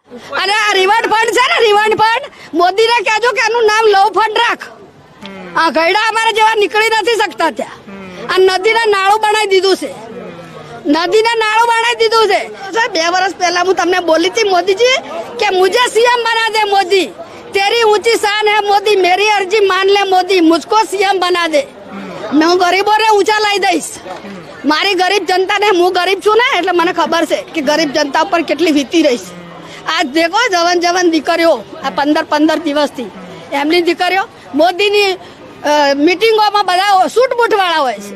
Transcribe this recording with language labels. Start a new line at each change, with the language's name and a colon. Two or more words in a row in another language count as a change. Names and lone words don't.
Gujarati: અને આ
English: reward fund
Gujarati: છે ને,
English: reward fund
Gujarati: મોદીને કહેજો કે એનું નામ
English: love fund
Gujarati: રાખ. આ ગયડા અમારા જેવા નીકળી નથી શકતા ત્યાં. આ નદીને નાળું બનાવી દીધું છે, નદીને નાળું બનાવી દીધું છે. 2 વર્ષ પહેલા હું તમને બોલી હતી મોદીજી કે
Hindi: મુझे सीएम बना दे मोदी, तेरी ऊंची शान है मोदी, मेरी अर्जी मान ले मोदी, मुझको सीएम बना दे.
Gujarati: હું ગરીબોને ઊંચા લાવી દઈશ. મારી ગરીબ જનતાને, હું ગરીબ છું ને એટલે મને ખબર છે કે ગરીબ જનતા ઉપર કેટલી વીતી રહીશ. આજ દેખો જવન જવન દીકરીઓ આ 15 દિવસથી એમની દીકરીઓ મોદીની મીટિંગોમાં બધા સૂટ બૂટ વાળા હોય છે.